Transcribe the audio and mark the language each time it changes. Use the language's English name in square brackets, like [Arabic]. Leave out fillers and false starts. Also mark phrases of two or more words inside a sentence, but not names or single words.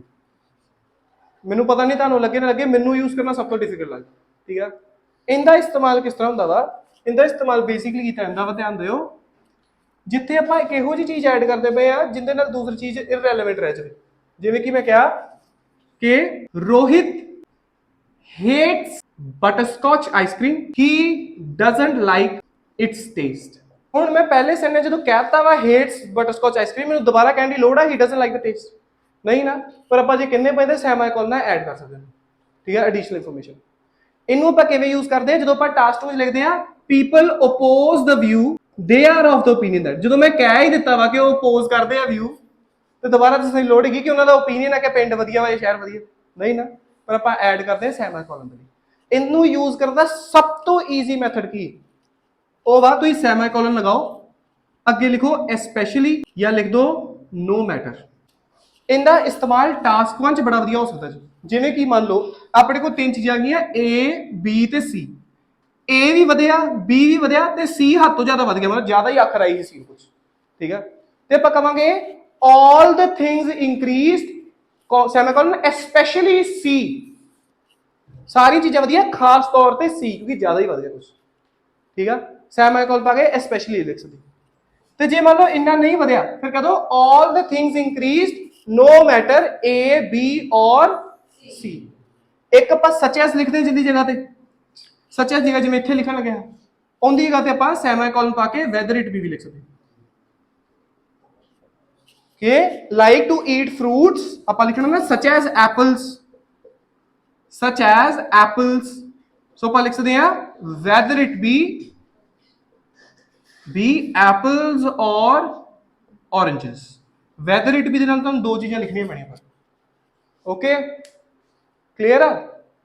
[Punjabi] ਮੈਨੂੰ ਪਤਾ ਨਹੀਂ ਤੁਹਾਨੂੰ ਲੱਗੇ ਨਾ ਲੱਗੇ, ਮੈਨੂੰ ਯੂਜ਼ ਕਰਨਾ ਸਭ ਤੋਂ ਡਿਫੀਕਲਟ ਲੱਗੇ, ਠੀਕ ਹੈ। ਇਨਕਾ ਇਸਤੇਮਾਲ ਕਿਸ ਤਰ੍ਹਾਂ ਹੁੰਦਾ ਵਾ? ਇਨਕਾ ਇਸਤੇਮਾਲ ਬੇਸਿਕਲੀ ਕੀਤਾ ਜਾਂਦਾ ਵਾ, ਧਿਆਨ ਦਿਓ, ਜਿੱਥੇ ਆਪਾਂ ਇੱਕ ਇਹੋ ਜੀ ਚੀਜ਼ ਐਡ ਕਰਦੇ ਪਏ ਆਂ ਜਿਹਦੇ ਨਾਲ ਦੂਸਰੀ ਚੀਜ਼ ਇਰਰੈਲੇਵੈਂਟ ਰਹਿ ਜਾਏ, ਜਿਵੇਂ ਕਿ ਮੈਂ ਕਿਹਾ ਕਿ ਰੋਹਿਤ [English] hates butterscotch ice cream, he doesn't like its taste। [Punjabi] ਹੁਣ ਮੈਂ ਪਹਿਲੇ ਸੈਂਟੈਂਸ ਜਦੋਂ ਕਹਿਤਾ ਵਾ [English] hates butterscotch ice cream, [Punjabi] ਮੈਨੂੰ ਦੁਬਾਰਾ ਕਹਿਣ ਦੀ ਲੋੜ ਆ [English] he doesn't like the taste? [Punjabi] ਨਹੀਂ ਨਾ, ਪਰ ਆਪਾਂ ਜੇ ਕਿੰਨੇ ਪਏ ਤੇ ਸੈਮੀਕੋਲਨ ਨਾਲ ਐਡ ਕਰ ਸਕਦੇ ਹਾਂ, ਠੀਕ ਹੈ, [English] additional information. [Punjabi] ਇਹਨੂੰ ਆਪਾਂ ਕਿਵੇਂ ਯੂਜ਼ ਕਰਦੇ ਹਾਂ? ਜਦੋਂ ਆਪਾਂ ਟਾਸਕ ਵਿੱਚ ਲਿਖਦੇ ਹਾਂ [English] people oppose the view, they are of the opinion that, [Punjabi] ਜਦੋਂ ਮੈਂ ਕਹਿ ਹੀ ਦਿੱਤਾ ਵਾ ਕਿ ਉਹ oppose ਕਰਦੇ ਆ view, ਤੇ ਦੁਬਾਰਾ ਦੱਸਣ ਦੀ ਲੋੜ ਹੈਗੀ ਕਿ ਉਹਨਾਂ ਦਾ opinion ਹੈ ਕਿ ਪਿੰਡ ਵਧੀਆ ਵਾ ਜਾਂ ਸ਼ਹਿਰ ਵਧੀਆ? ਨਹੀਂ ਨਾ, ਪਰ ਆਪਾਂ ਐਡ ਕਰਦੇ ਹਾਂ ਸੈਮੀਕੋਲਨ ਦੇ ਲਈ। ਇਹਨੂੰ ਯੂਜ਼ ਕਰਨ ਦਾ ਸਭ ਤੋਂ [English] easy method [Punjabi] ਕੀ? ਉਹ ਵਾ ਤੁਸੀਂ ਸੈਮੀਕੋਲਨ ਲਗਾਓ, ਅੱਗੇ ਲਿਖੋ ਐਸਪੈਸ਼ਲੀ ਜਾਂ ਲਿਖ ਦੋ [English] no matter. [Punjabi] ਇਹਦਾ ਇਸਤੇਮਾਲ ਟਾਸਕ 1 ਚ ਬੜਾ ਵਧੀਆ ਹੋ ਸਕਦਾ ਜੀ। ਜਿਵੇਂ ਕਿ ਮੰਨ ਲਓ ਆਪਣੇ ਕੋਲ ਤਿੰਨ ਚੀਜ਼ਾਂ ਹੈਗੀਆਂ A B ਤੇ C, A ਵੀ ਵਧਿਆ B ਵੀ ਵਧਿਆ ਤੇ C ਹੱਦ ਤੋਂ ਜ਼ਿਆਦਾ ਵਧ ਗਿਆ, ਮਤਲਬ ਜ਼ਿਆਦਾ ਹੀ ਅੱਖਰ ਆਈ ਸੀ ਕੁਝ, ਠੀਕ ਹੈ। ਤੇ ਆਪਾਂ ਕਵਾਂਗੇ [English] all the things increased semicolon especially C, [Punjabi] ਸਾਰੀ ਚੀਜ਼ਾਂ ਵਧੀਆ ਖਾਸ ਤੌਰ ਤੇ C ਕਿਉਂਕਿ ਜ਼ਿਆਦਾ ਹੀ ਵਧ ਗਿਆ ਕੁਝ, ਠੀਕ ਆ। ਸੈਮੀਕੋਲਨ ਪਾ ਕੇ ਐਸਪੈਸ਼ਲੀ ਲਿਖ ਸਕਦੇ। ਤੇ ਜੇ ਮੰਨ ਲਓ ਇੰਨਾ ਨਹੀਂ ਵਧਿਆ ਫਿਰ ਕਹ ਦੋ [English] all the things increased no matter A B or C। [Punjabi] ਇੱਕ ਆਪਾਂ [English] such as [Punjabi] ਲਿਖਦੇ ਜਿੰਦੀ ਜਗ੍ਹਾ ਤੇ, [English] such as [Punjabi] ਜਗ੍ਹਾ ਜਿਵੇਂ ਇੱਥੇ ਲਿਖਣ ਲੱਗਿਆ ਉਹਦੀ ਜਗ੍ਹਾ ਤੇ ਆਪਾਂ ਸੈਮੀਕੋਲਨ ਪਾ ਕੇ [English] whether it be [Punjabi] ਵੀ ਲਿਖ ਸਕਦੇ ਕਿ [English] like to eat fruits [Punjabi] ਆਪਾਂ ਲਿਖਣਾ ਨਾ [English] such as apples, such as apples, so [Punjabi] ਆਪਾਂ ਲਿਖ ਸਕਦੇ ਹਾਂ [English] whether it be apples or oranges। whether it be [Punjabi] ਦੇ ਨਾਲ ਤੁਹਾਨੂੰ ਦੋ ਚੀਜ਼ਾਂ ਲਿਖਣੀਆਂ ਪੈਣੀਆਂ। ਓਕੇ, ਕਲੀਅਰ ਆ?